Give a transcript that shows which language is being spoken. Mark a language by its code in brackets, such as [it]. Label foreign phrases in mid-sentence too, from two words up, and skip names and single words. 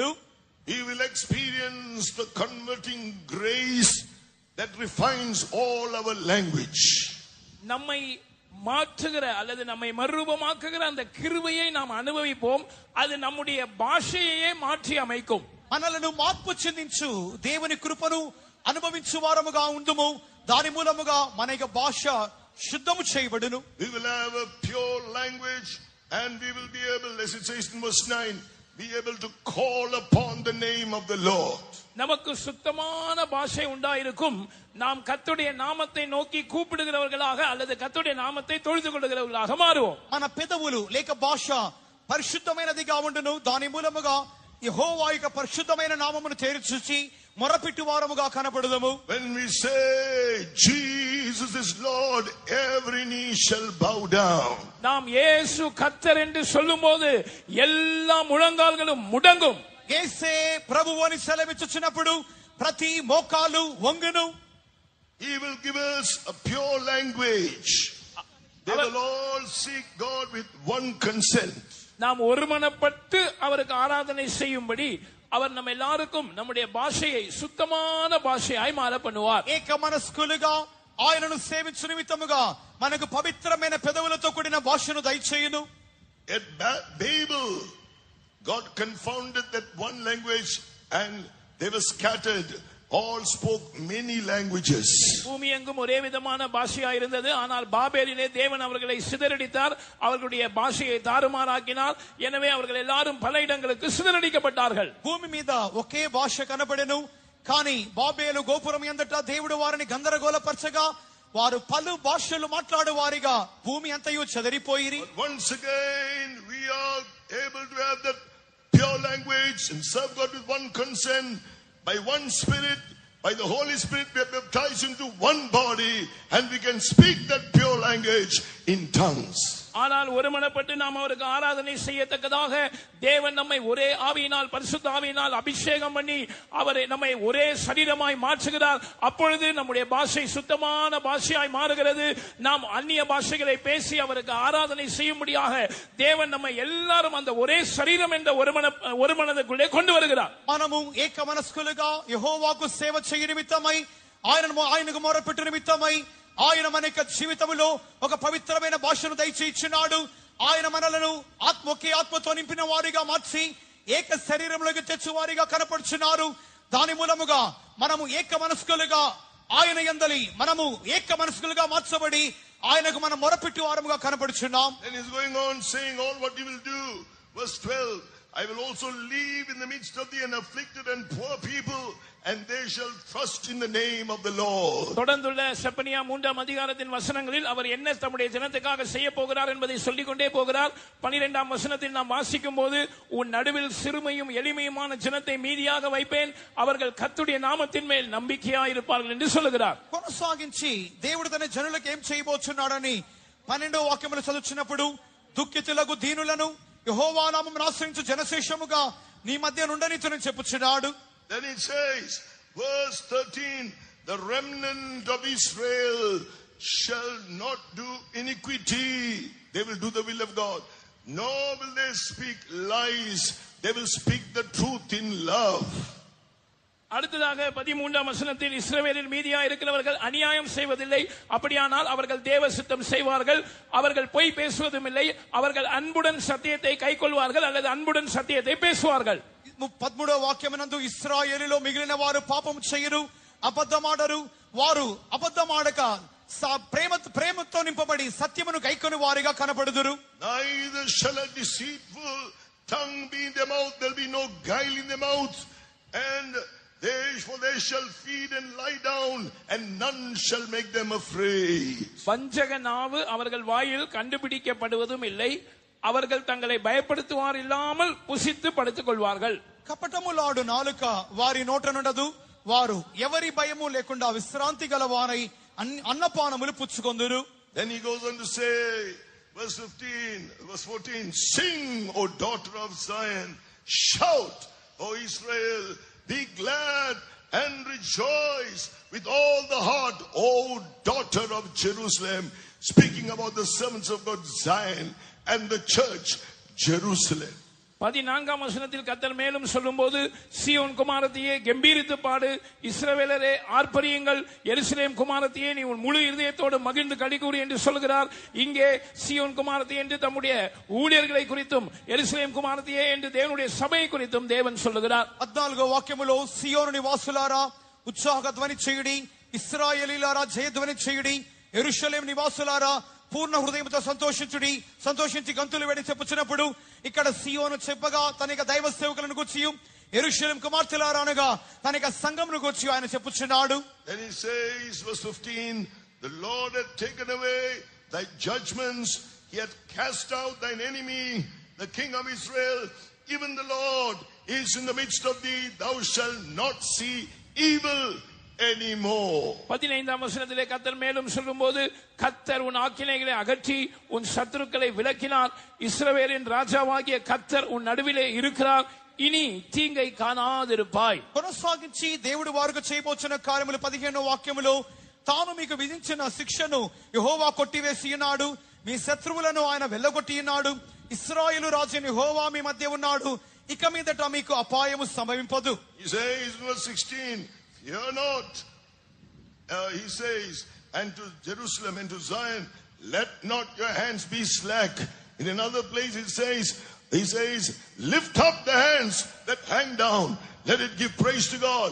[en] he will experience the converting grace that refines all our language. [ta] நம்மை மாற்றுகிற அல்லது நம்மை மறுரூபமாக்குகிற அந்த கிருபையை நாம் அனுபவிப்போம். அது நம்முடைய பாஷையையே மாற்றி அமைக்கும். [te] మనలను మార్పు చెందించు దేవుని కృపను అనుభవించు వారముగా ఉండుము. దాని మూలముగా మన యొక్క భాష శుద్ధము చేయబడును. [en] We will have a pure language and we will be able, as it says in verse 9, be able to call upon the name of the Lord. [ta] நமக்கு சுத்தமான பாஷை உண்டாயிருக்கும். நாம் கர்த்தருடைய நாமத்தை நோக்கி கூப்பிடுகிறவர்களாக அல்லது கர்த்தருடைய நாமத்தை தொழுது கொள்ளுகிறவர்களாக மாறுவோம். [te] మన పెదవులు లేక భాష పరిశుద్ధమైనదిగా ఉండును. దాని మూలముగా యెహోవా యొక్క పరిశుద్ధమైన నామమును తేరిచూచి మొరపెట్టు వారముగా కనబడుదము. [en] When we say Jesus is Lord, every knee shall bow down. [ta] நாம் இயேசு கர்த்தர் என்று சொல்லும்போது எல்லா முழங்கால்களும் முடங்கும். [te] యేసే ప్రభువు అని సెలవిచ్చుచున్నప్పుడు ప్రతి మోకాలు వంగును. [en] He will give us a pure language. They will all seek God with one consent. [ta] நாம் ஒருமனப்பட்டு அவருக்கு ஆராதனை செய்யும்படி அவர் நம்ம எல்லாருக்கும் நம்முடைய பாஷையை சுத்தமான பாஷையாய் மாற பண்ணுவார். [te] ఏక మనస్కులుగా ఆయనను సేవించు నిమిత్తముగా మనకు పవిత్రమైన పెదవులతో కూడిన భాషను దయచేయును. [en] At Babel, God confounded that one language and they were scattered. All spoke many languages. [ta] பூமி எங்கும் ஒரே விதமான பாஷையா இருந்தது. ஆனால் பாபேலிலே தேவன் அவர்களை சிதறடித்தார். அவர்களுடைய பாஷையை தாறுமாறாக்கினார். எனவே அவர்கள் எல்லாரும் பல இடங்களுக்கு சிதறடிக்கப்பட்டார்கள். [te] భూమి మీద ఒకే భాష కనబడెను. కానీ బాబేలు గోపురం యందట దేవుడు వారిని గందరగోళపరచగా వారు పలు భాషలు మాట్లాడు వారిగా భూమి అంతయు చెదరిపోయిరి. [en] Once again we are able to have that pure language and serve God with one consent. By one Spirit, by the Holy Spirit, we are baptized into one body and we can speak that pure language in tongues. [ta] ஆனால் ஒருமனப்பட்டு நாம் அவருக்கு ஆராதனை செய்யத்தக்கதாக தேவன் நம்மை ஒரே ஆவியினால் பரிசுத்த ஆவியினால் அபிஷேகம் பண்ணி அவரை நம்மை ஒரே சரீரமாய் மாற்றுகிறார். அப்பொழுது நம்முடைய பாஷை சுத்தமான பாஷையாய் மாறுகிறது. நாம் அந்நிய பாஷைகளை பேசி அவருக்கு ஆராதனை செய்யும்படியாக தேவன் நம்மை எல்லாரும் அந்த ஒரே சரீரம் என்ற ஒரு மனதுக்குள்ளே கொண்டு வருகிறார். [te] మనము ఏక మనస్కులుగా యెహోవాకు సేవ చేయ నిమిత్తమై ఆయనకు మొరపెట్టు నిమిత్తమై ఆయన మన యొక్క జీవితంలో ఒక పవిత్రమైన భాషను దయచేయించున్నాడు. ఆయన మనలను ఒకే ఆత్మతో నింపిన వారిగా మార్చి ఏక శరీరంలోకి తెచ్చువారిగా కనపడుచున్నారు. దాని మూలముగా మనము ఏక మనస్కులుగా ఆయన యందలి మనము ఏక మనస్కులుగా మార్చబడి ఆయనకు మనం మొరపెట్టు వారముగా కనపడుచున్నాం. [en] Then he's going on saying all what he will do. Verse 12, I will also leave in the midst of the afflicted and poor people, and they shall trust in the name of the Lord. [ta] தொடர்ந்துள்ள செப்பனியா 3ஆம் அதிகாரத்தின் வசனங்களில் அவர் என்ன தம்முடைய ஜனத்துக்காக செய்ய போகிறார் என்பதை சொல்லிக் கொண்டே போகிறார். 12ஆம் வசனத்தில் நாம் வாசிக்கும் போது, உன் நடுவில் சிறுமையும் எளிமையுமான ஜனத்தை மீதியாக வைப்பேன், அவர்கள் கர்த்தருடைய நாமத்தின் மேல் நம்பிக்கையாய் இருப்பார்கள் என்று சொல்லுகிறார். [te] కొనసాగించి దేవుడు తన జనులకు ఏం చేయబోతున్నాడని 12వ వాక్యములో చదువుతున్నప్పుడు, దుఃఖితులకు దీనులను యెహోవా నామమును ఆశ్రయించు జనశేషముగా నీ మధ్య నుండనితునని చెప్పుచున్నాడు. [en] Then it says, verse 13, the remnant of Israel shall not do iniquity. They will do the will of God. Nor will they speak lies. They will speak the truth in love. [ta] அடுத்ததாக 13ஆம் வசனத்தில், இஸ்ரவேலில் மீதியா இருக்கிறவர்கள் அநியாயம் செய்வதில்லை, அப்படியானால் அவர்கள் தேவ சித்தம் செய்வார்கள், அவர்கள் பொய் பேசுவதும் இல்லை, அவர்கள் அன்புடன் சத்தியத்தை கைக்கொள்வார்கள் அல்லது அன்புடன் சத்தியத்தை பேசுவார்கள். [te] 13వ వాక్యమునందు ఇశ్రాయేలులో మిగిలిన వారు పాపము చేయరు, అబద్ధమాడరు, వారు అబద్ధమాడక ప్రేమతో నింపబడి సత్యమును గైకొని వారిగా కనబడుదురు. [en] Neither shall a deceitful tongue be in their mouth, there will be no guile in their mouth, and they shall feed and lie down, and none shall make them afraid. [ta] வஞ்சக நாவு அவர்கள் வாயில் கண்டுபிடிக்கப்படுவதும் இல்லை, அவர்கள் தங்களை பயப்படுத்துவார் இல்லாமல் புசித்து படுத்துக் கொள்வார்கள். [te] కపటములాడు నాలుక వారి నోట నుండదు, వారు ఎవరి భయము లేకుండా విశ్రాంతి గల వారై అన్నపానములు పుచ్చుకొందురు. [en] Then he goes on to say, verse 14, sing, O daughter of Zion, shout, O Israel, be glad and rejoice with all the heart, O daughter of Jerusalem. Speaking about the servants of God, Zion, and the church, Jerusalem. [ta] 14ஆம் வசனத்தில் கர்த்தர் மேலும் சொல்லும்போது, சீயோன் குமாரத்தியே கம்பீரித்து பாடு, இஸ்ரவேலரே ஆர்ப்பரியுங்கள், எருசலேம் குமாரத்தியே நீ உன் முழு இதயத்தோடு மகிழ்ந்து களிகூறு என்று சொல்கிறார். இங்கே சீயோன் குமாரத்தியே என்று தம்முடைய ஊழியர்களை குறித்தும், எருசலேம் குமாரத்தியே என்று தேவனுடைய சபையை குறித்தும் தேவன் சொல்லுகிறார். [te] 14వ వాక్యములో సియోను నివాసులారా ఉత్సాహ ధ్వని చేయుడి, ఇశ్రాయేలీలారా జయధ్వని చేయుడి, యెరూషలేము నివాసులారా పూర్ణ హృదయంతో సంతోషించి గంతులు వేడి చెప్పుచున్నప్పుడు, ఇక్కడ సియోను చెప్పగా తన దైవ సేవకులను గూర్చి, యెరూషలేము కుమార్తెలారా అనగా తన సంఘమును గూర్చి ఆయన చెప్పుచున్నాడు. [en] Then he says, verse 15, the Lord hath taken away thy judgments, he hath cast out thine enemy, the king of Israel, even the Lord is in the midst of thee, thou shalt not see evil anymore. [ta] 15ஆம் வசனத்திலே கர்த்தர் மேலும் சொல்லும்போது, கர்த்தர் உன் ஆக்கினைகளை அகற்றி உன் சத்துருக்களை விலக்கினார், இஸ்ரவேலின் ராஜாவாகிய கர்த்தர் உன் நடுவிலே இருக்கிறார், இனி தீங்கை காணாதிருப்பாய். [te] కొనసాగించి దేవుడు వారికి చేయబోచున్న కార్యములు 15వ వాక్యములో, తాను మీకు విధించిన శిక్షను యెహోవా కొట్టివేసి ఉన్నాడు, మీ శత్రువులను ఆయన వెళ్ళగొట్టి ఉన్నాడు, ఇశ్రాయేలు రాజు యెహోవా మీ మధ్య ఉన్నాడు, ఇక మీదట మీకు అపాయము సంభవింపదు. [en] He says verse 16, fear not. He says, and to Jerusalem and to Zion, let not your hands be slack. In another place he says, lift up the hands that hang down. Let it give praise to God.